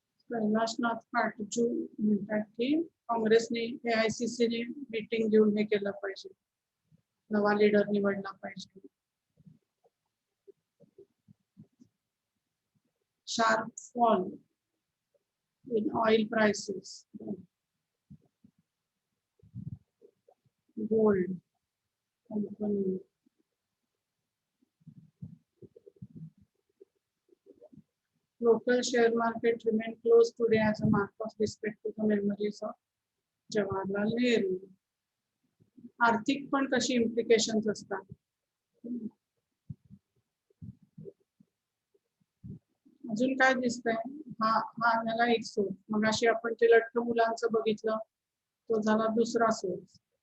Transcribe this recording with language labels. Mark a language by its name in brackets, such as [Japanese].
[Marathi] कैलाशनाथ पाटजू म्हणतात की काँग्रेसने AICC ने मीटिंग घेऊन हे केलं पाहिजे, नवा लीडर निवडला पाहिजे. [English] Sharp fall in oil prices, gold company. Local share market remain closed today as a mark of respect to the memories of Jawaharlal Nehru. [Marathi] आर्थिक पण कशी इम्प्लिकेशन्स असतात. अजून काय दिसतंय? हा हा झाला एक सोर्स. मग अशी आपण ते लठ्ठ मुलांचं बघितलं, तो झाला दुसरा सोर्स.